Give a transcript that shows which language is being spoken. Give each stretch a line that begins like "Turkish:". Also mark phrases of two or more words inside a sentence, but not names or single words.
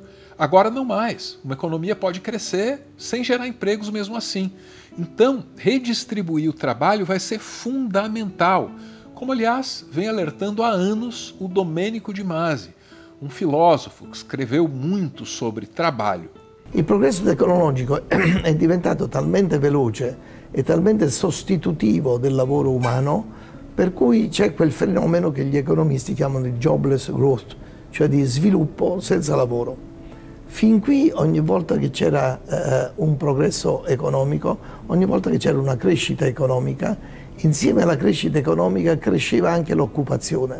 Portuguese: Agora não mais. Uma economia pode crescer sem gerar empregos mesmo assim. Então, redistribuir o trabalho vai ser fundamental, como aliás vem alertando há anos o Domenico De Masi, um filósofo que escreveu muito sobre trabalho.
Italian: Il progresso tecnologico è diventato talmente veloce e talmente sostitutivo del lavoro umano, per cui c'è quel fenomeno che gli economisti chiamano di
English: jobless growth,
Italian: cioè di sviluppo senza lavoro. Fin qui ogni volta che c'era un progresso economico, ogni volta che c'era una crescita economica, insieme alla crescita economica cresceva anche l'occupazione.